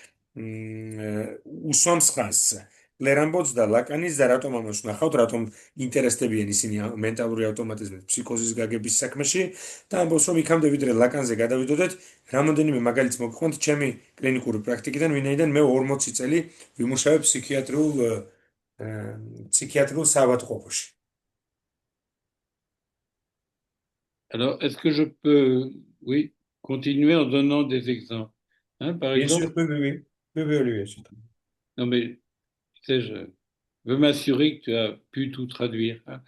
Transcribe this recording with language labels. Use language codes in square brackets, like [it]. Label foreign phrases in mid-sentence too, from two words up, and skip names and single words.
[ka] უსვამს ხაზს ლერამბოც და ლაკანის და რატომ ამას ვნახავთ, რატომ ინტერესდებიან ისინი მენტალური ავტომატიზმის ფსიქოზის გაგების საქმეში და ამბობს რომ იქამდე ვიდრე ლაკანზე გადავიდოდეთ, რამოდენიმე მაგალითს მოგყვანთ ჩემი კლინიკური პრაქტიკიდან, ვინაიდან მე 40 წელი ვიმუშავებ ფსიქიატრიულ საავადმყოფოში. [fr] Alors, est-ce que je peux, oui, continuer en donnant des exemples? Hein, par Bien exemple, sûr, oui, Olivier. non mais, tu sais, je veux m'assurer que tu as pu tout traduire. Hein.